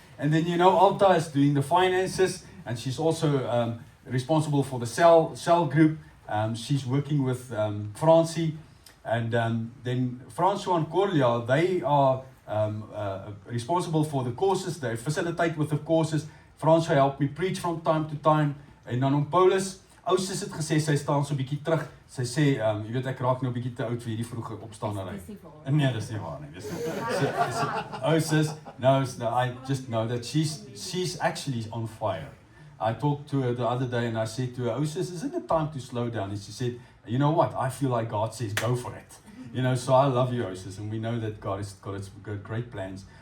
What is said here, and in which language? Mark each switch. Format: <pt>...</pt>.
<en>And then Alta is doing the finances, and she's also responsible for the cell group. She's working with Francie, and then François and Corlia, they are responsible for the courses. They facilitate with the courses. François helped me preach from time to time.</en> <af>En dan om Paulus, Ousus het gesê sy staan so 'n bietjie terug. Sy sê, jy weet ek raak nou 'n bietjie te oud vir hierdie vroeë opstandery. Nee, dis nie waar nie.</af> <en>Ousus, no, I just know that she's actually on fire. I talked to her the other day and I said to her, Ousus, isn't it time to slow down? And she said, you know what? I feel like God says, go for it. So I love you, Ousus, and we know that God has got great plans.</en>